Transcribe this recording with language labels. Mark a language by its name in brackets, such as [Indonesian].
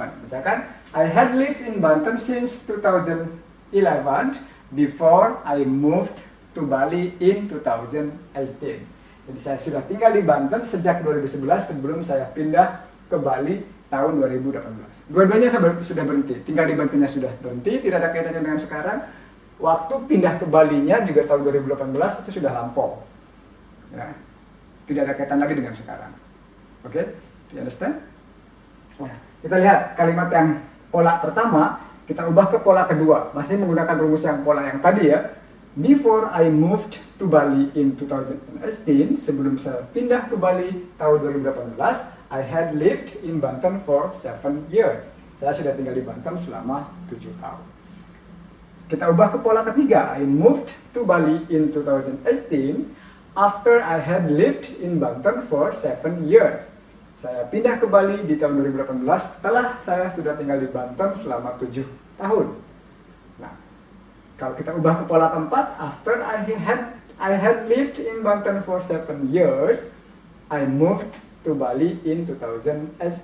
[Indonesian] Misalkan, [English] I had lived in Banten since 2011 before I moved to Bali in 2018. [Indonesian] Jadi saya sudah tinggal di Banten sejak 2011 sebelum saya pindah ke Bali tahun 2018. Dua-duanya sudah berhenti. Tinggal di Bantennya sudah berhenti, tidak ada kaitannya dengan sekarang. Waktu pindah ke Balinya juga tahun 2018 itu sudah lampau. Ya. Tidak ada kaitan lagi dengan sekarang. Oke? [English] Okay? Do you understand? [Indonesian] Nah, kita lihat kalimat yang pola pertama, kita ubah ke pola kedua. Masih menggunakan rumus yang pola yang tadi ya. [English] Before I moved to Bali in 2018, [Indonesian] sebelum saya pindah ke Bali tahun 2018, [English] I had lived in Banten for 7 years. [Indonesian] Saya sudah tinggal di Banten selama 7 tahun. Kita ubah ke pola ketiga. [English] I moved to Bali in 2018 after I had lived in Banten for 7 years. [Indonesian] Saya pindah ke Bali di tahun 2018 setelah saya sudah tinggal di Banten selama 7 tahun. Nah, kalau kita ubah ke pola keempat, [English] after I had lived in Banten for 7 years, I moved to Bali in 2018.